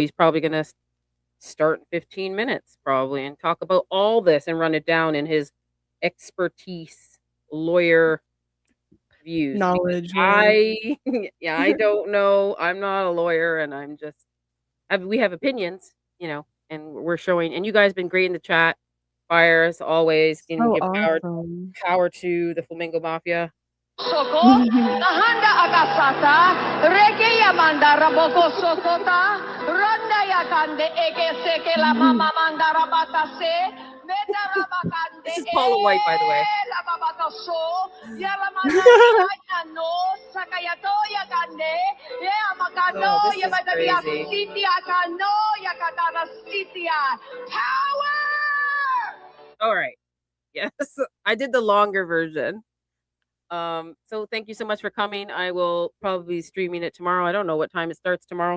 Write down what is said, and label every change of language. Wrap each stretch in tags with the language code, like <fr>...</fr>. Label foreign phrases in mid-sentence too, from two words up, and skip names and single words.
<en>He's probably gonna start in 15 minutes, probably, and talk about all this and run it down in his expertise, lawyer views. Knowledge. I don't know. I'm not a lawyer, and we have opinions, and we're showing. And you guys been great in the chat. Fire as always. Give awesome. power to the Flamingo Mafia. Soko, nahanda akasata, reke yamanda raboko sokota, ronda yakande eke seke la mama manda rabatase, meta rabakande. This is Paula White, by the way. La babakaso, yalamanda no, sakayato yakande, yamakano, Oh, this is yabatadia crazy. sitia kano, yakatara sitia. Power! All right. Yes, I did the longer version. So thank you so much for coming. I will probably be streaming it tomorrow. I don't know what time it starts tomorrow.</en>